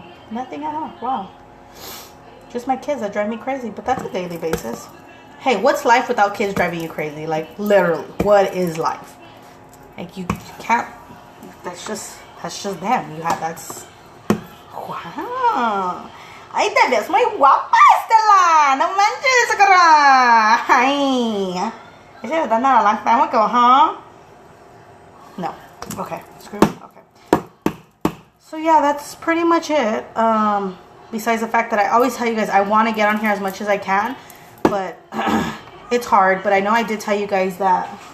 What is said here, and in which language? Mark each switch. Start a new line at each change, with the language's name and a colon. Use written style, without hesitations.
English: Nothing at all. Wow. Just my kids that drive me crazy, but that's a daily basis. Hey, what's life without kids driving you crazy? Like, literally, what is life? Like, you can't, that's just them. That's, wow.
Spanish: Ay, te ves muy guapa, Estela. No manches, cara. Ay.
English: Is it that not a long time ago, huh? No. Okay. Screw it. Okay. So, yeah, that's pretty much it. Besides the fact that I always tell you guys I want to get on here as much as I can. But it's hard. But I know I did tell you guys that.